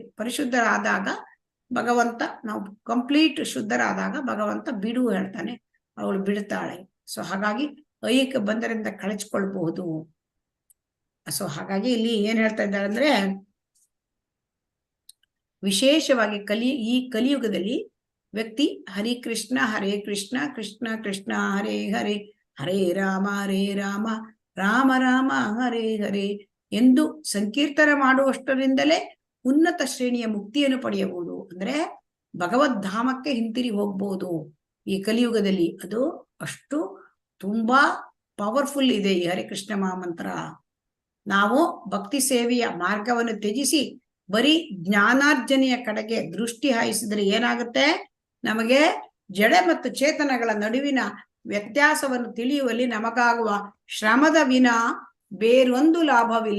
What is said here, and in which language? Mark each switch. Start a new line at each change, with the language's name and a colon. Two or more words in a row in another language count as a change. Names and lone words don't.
Kannada: ಪರಿಶುದ್ಧರಾದಾಗ ಭಗವಂತ, ನಾವು ಕಂಪ್ಲೀಟ್ ಶುದ್ಧರಾದಾಗ ಭಗವಂತ ಬಿಡು ಹೇಳ್ತಾನೆ, ಅವಳು ಬಿಡ್ತಾಳೆ. ಸೊ ಹಾಗಾಗಿ ಐಹಿಕ ಬಂಧನದಿಂದ ಕಳಚಿಕೊಳ್ಬಹುದು. ಸೊ ಹಾಗಾಗಿ ಇಲ್ಲಿ ಏನ್ ಹೇಳ್ತಾ ಇದ್ದಾರೆ ಅಂದ್ರೆ, ವಿಶೇಷವಾಗಿ ಈ ಕಲಿಯುಗದಲ್ಲಿ ವ್ಯಕ್ತಿ
Sanskrit: ಹರೇ ಕೃಷ್ಣ ಕೃಷ್ಣ ಹರೇ ಹರೇ, ಹರೇ ರಾಮ ರಾಮ ರಾಮ ಹರೇ ಹರೇ
Kannada: ಎಂದು ಸಂಕೀರ್ತನ ಮಾಡುವಷ್ಟರಿಂದಲೇ ಉನ್ನತ ಶ್ರೇಣಿಯ ಮುಕ್ತಿಯನ್ನು ಪಡೆಯಬಹುದು. ಅಂದ್ರೆ ಭಗವದ್ಧಾಮಕ್ಕೆ ಹಿಂತಿರಿ ಹೋಗ್ಬಹುದು ಈ ಕಲಿಯುಗದಲ್ಲಿ. ಅದು ಅಷ್ಟು ತುಂಬಾ ಪವರ್ಫುಲ್ ಇದೆ ಈ ಹರೇ ಕೃಷ್ಣ ಮಹಾಮಂತ್ರ. ನಾವು ಭಕ್ತಿ ಸೇವೆಯ ಮಾರ್ಗವನ್ನು ತ್ಯಜಿಸಿ ಬರೀ ಜ್ಞಾನಾರ್ಜನೆಯ ಕಡೆಗೆ ದೃಷ್ಟಿ ಹಾಯಿಸಿದ್ರೆ ಏನಾಗುತ್ತೆ, ನಮಗೆ ಜಡ ಮತ್ತು ಚೇತನಗಳ ನಡುವಿನ ವ್ಯತ್ಯಾಸವನ್ನು ತಿಳಿಯುವಲ್ಲಿ ನಮಗಾಗುವ ಶ್ರಮದ ವಿನ ಬೇರೊಂದು ಲಾಭವಿಲ್ಲ.